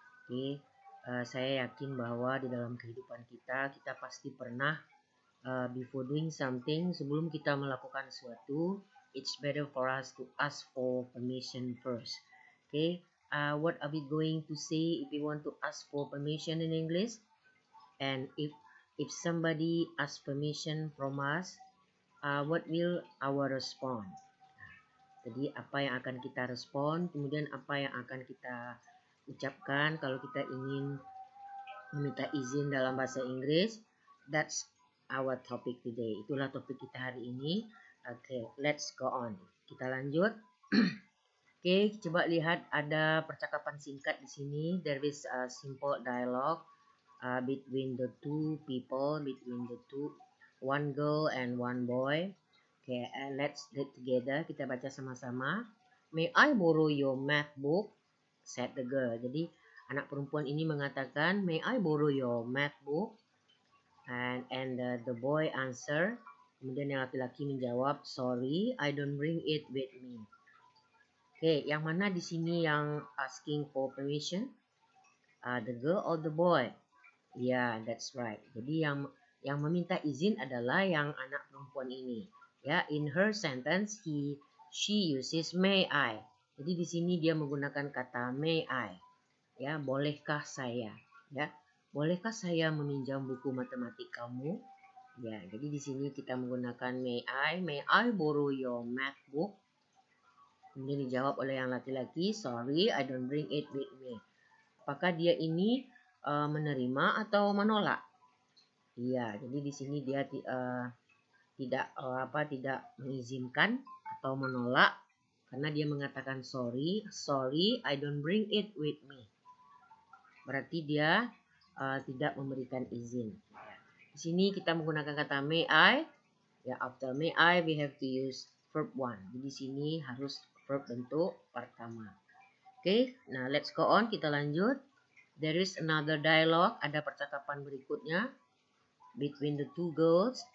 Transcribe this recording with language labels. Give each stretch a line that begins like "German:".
Indonesian: Okay, saya yakin bahwa di dalam kehidupan kita pasti pernah
English: before doing something,
Indonesian: sebelum kita melakukan sesuatu,
English: it's better for us to ask for permission first. Okay, what are we going to say if we want to ask for permission in English? And if somebody asks permission from us, what will our response?
Indonesian: Jadi apa yang akan kita respon, kemudian apa yang akan kita ucapkan kalau kita ingin meminta izin dalam bahasa Inggris.
English: That's our topic today.
Indonesian: Itulah topik kita hari ini. Okay,
English: let's go on.
Indonesian: Kita lanjut. Okay, coba lihat ada percakapan singkat di sini.
English: There is a simple dialogue between the two people, one girl and one boy. Okay, and let's read together.
Indonesian: Kita baca sama-sama.
English: May I borrow your math book? Said the girl.
Indonesian: Jadi anak perempuan ini mengatakan,
English: may I borrow your math book? And the boy answer.
Indonesian: Kemudian yang laki-laki menjawab,
English: sorry, I don't bring it with me.
Indonesian: Okay, yang mana di sini yang asking for permission?
English: The girl or the boy? Yeah, that's right.
Indonesian: Jadi yang meminta izin adalah yang anak perempuan ini.
English: Ya, in her sentence she uses may I.
Indonesian: Jadi di sini dia menggunakan kata may I. Ya, bolehkah saya? Ya, bolehkah saya meminjam buku matematik kamu? Ya, jadi di sini kita menggunakan
English: may I borrow your math book?
Indonesian: Kemudian dijawab oleh yang laki-laki,
English: sorry, I don't bring it with me.
Indonesian: Apakah dia ini menerima atau menolak? Iya, jadi di sini dia tidak mengizinkan atau menolak karena dia mengatakan
English: sorry, I don't bring it with me.
Indonesian: Berarti dia tidak memberikan izin. Di sini kita menggunakan kata may I.
English: Ya, after may I we have to use verb one.
Indonesian: Jadi di sini harus verb bentuk pertama.
English: Okay, nah let's go on.
Indonesian: Kita lanjut.
English: There is another dialogue.
Indonesian: Ada percakapan berikutnya
English: between the two girls.